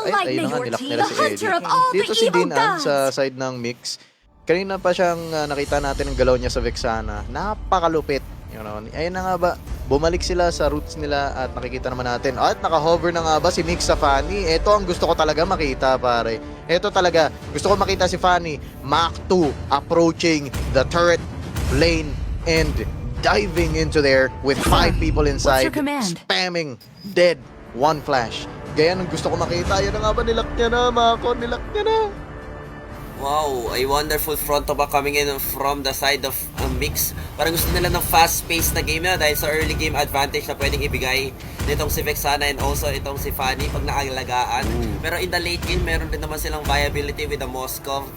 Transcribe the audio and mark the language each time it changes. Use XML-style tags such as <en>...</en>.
<tl>Ay, ayun nga, nilak nila si Eddie. Dito si Din An sa side ng Mix. Kanina pa siyang nakita natin ang galaw niya sa Vexana. Napakalupit. You know, ayun na nga ba, bumalik sila sa roots nila at nakikita naman natin. At naka-hover na nga ba si Mix sa Fanny? Ito ang gusto ko talaga makita, pare. Ito talaga, gusto ko makita si Fanny.</tl> <en>Mach 2 approaching the turret lane and diving into there with 5 people inside. Spamming dead. One flash.</en> <tl>Ganyan ang gusto ko makita. Yan na nga ba, nilak niya na, Mako, nilak niya na.</tl> <en>Wow, a wonderful front to back coming in from the side of Mix.</en> <tl>Parang gusto nila ng fast-paced na game na dahil sa early game advantage na pwedeng ibigay nitong si Vexana and also itong si Fanny pag naalagaan.</tl> <en>Pero in the late game,</en> <tl>meron din naman silang</tl> <en>viability with the Moscow.</en>